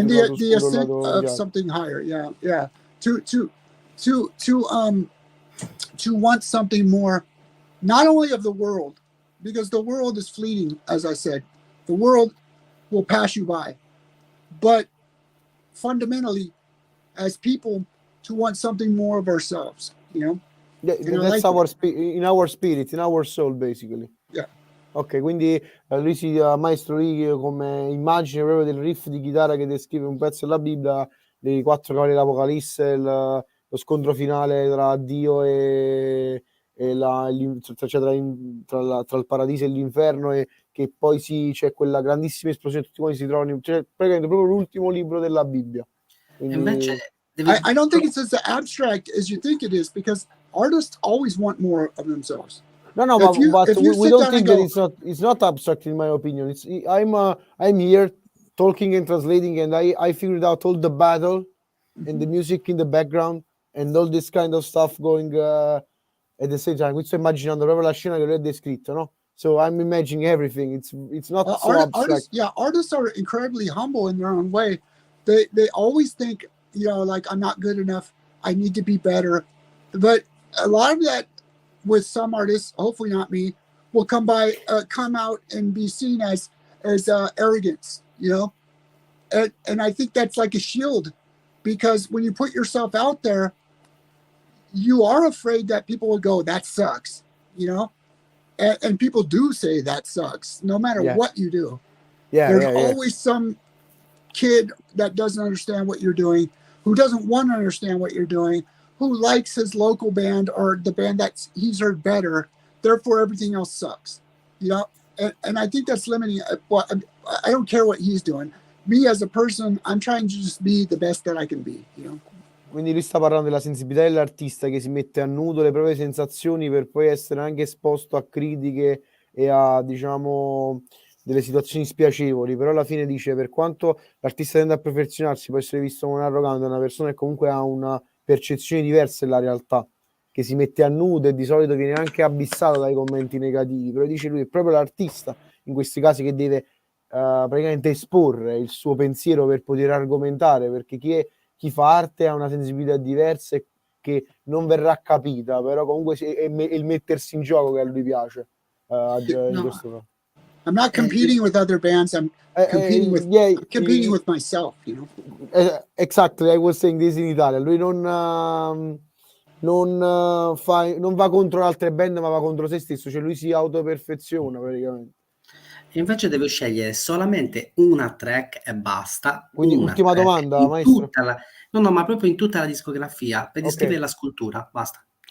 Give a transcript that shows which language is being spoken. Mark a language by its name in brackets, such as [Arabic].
[English] and the ascent of something higher. Yeah. To want something more, not only of the world, because the world is fleeting, as I said. The world will pass you by. But fundamentally, as people, to want something more of ourselves, you know? Yeah, that's our in our spirit, in our soul, basically. Yeah. [Italian] Ok, quindi lui Maestro lì come immagine proprio del riff di chitarra che descrive un pezzo della Bibbia, dei 4 cavalli dell'Apocalisse, lo scontro finale tra Dio tra il paradiso e l'inferno, e che poi c'è quella grandissima esplosione, tutti quanti si trovano, cioè praticamente proprio l'ultimo libro della Bibbia. Quindi... [English] I don't think it's as abstract as you think it is, because artists always want more of themselves. No, but we don't think that it's not abstract, in my opinion. It's I'm here talking and translating, and I figured out all the battle and the music in the background and all this kind of stuff going at the same time. [Italian] Qui sto immaginando proprio la scena che lui ha descritto, no? [English] So I'm imagining everything. It's not so abstract. Artists are incredibly humble in their own way. They always think, like, I'm not good enough, I need to be better. But a lot of that, with some artists, hopefully not me, will come out and be seen as arrogance, and I think that's like a shield, because when you put yourself out there, you are afraid that people will go, that sucks, and people do say that sucks no matter what you do. There's always some kid that doesn't understand what you're doing, who doesn't want to understand what you're doing, who likes his local band or the band that he's heard better, therefore everything else sucks, and I think that's limiting. I don't care what he's doing. Me as a person, I'm trying to just be the best that I can be, [Italian] Quindi lui sta parlando della sensibilità dell'artista che si mette a nudo le proprie sensazioni per poi essere anche esposto a critiche e a, diciamo, delle situazioni spiacevoli, però alla fine dice, per quanto l'artista tende a perfezionarsi, può essere visto come un arrogante, una persona che comunque ha una percezione diversa della realtà, che si mette a nudo e di solito viene anche abissato dai commenti negativi, però dice lui è proprio l'artista in questi casi che deve praticamente esporre il suo pensiero per poter argomentare, perché chi fa arte ha una sensibilità diversa e che non verrà capita, però comunque è il mettersi in gioco che a lui piace. In questo caso. [English] I'm not competing with other bands. I'm competing with myself, Exactly, I was saying this in Italia. [Italian] Lui non va contro altre band, ma va contro se stesso, cioè lui si autoperfeziona praticamente. Invece deve scegliere solamente una track e basta. Quindi ultima domanda, maestro. No, ma proprio in tutta la discografia, per descrivere la scultura, basta.